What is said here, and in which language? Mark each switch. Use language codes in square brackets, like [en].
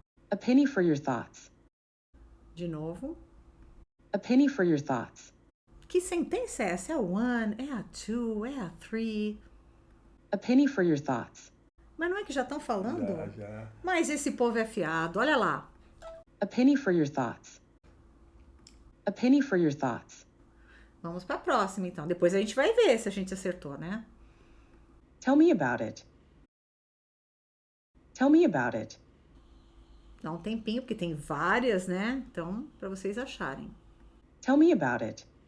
[en] A penny for your thoughts. [pt] De novo. [en] A penny for your thoughts. [pt] Que sentença é essa? É a 1, é a 2, é a 3. [en] A penny for your thoughts. [pt] Mas não é que já estão falando? Já. Mas esse povo é fiado. Olha lá. [en] A penny for your thoughts. A penny for your thoughts. [pt] Vamos para a próxima, então. Depois a gente vai ver se a gente acertou, né? [en] Tell me about it. Tell me about it. [pt] Dá um tempinho, porque tem várias, né? Então, para vocês acharem. [en] Tell me about it.